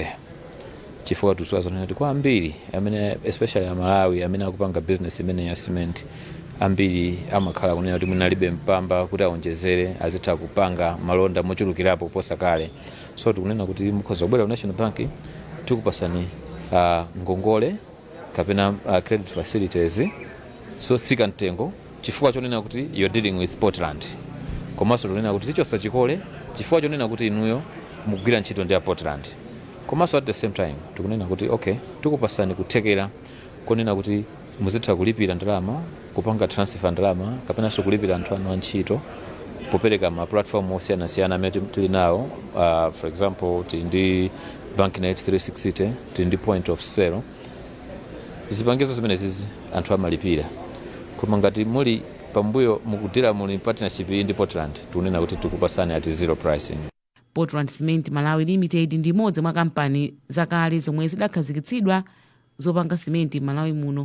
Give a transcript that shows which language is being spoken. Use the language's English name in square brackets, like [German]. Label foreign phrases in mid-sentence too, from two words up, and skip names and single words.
[Nyanja] Chifukwa tusiwazonena kuti kwa ambiri amene especially ya Malawi amene akupanga business imene ya cement ambiri amakhala kunena kuti munalibe mpamba kuti aonjezere azitha kupanga malonda mochulukirapo kuposa kale. So tikunena kuti mukhoza kubwera ku National Bank tikupasani ngongole kapena [English] credit facilities [Nyanja] zotsika mtengo chifukwa chonena kuti [English] you're dealing with Portland. [Nyanja] Komanso tunena kuti tichosa chikole chifukwa chonena kuti inuyo mugwira ntchito ndi ya Portland. Komanso [English] at the same time [Nyanja] tikunena kuti okay tikupasani kuthekera konena kuti muzitha kulipira ndalama kupanga transfer ndalama kapena kulipira anthu anu antchito popereka ma platform osiyanasiyana amene tili nawo, [English] for example [Nyanja] tili ndi BankNet 360, tili ndi [English] point of sale. [Nyanja] Zipangizo zimene zizi anthu amalipira, koma ngati muli pambuyo mukudira muli partnership ndi Portland tikunena kuti tikupasani [English] at zero pricing. [Nyanja] Portland Cement Malawi Limited ndi imodzi mwa kampani zakale zomwe zidakhazikitsidwa zopanga simenti Malawi muno.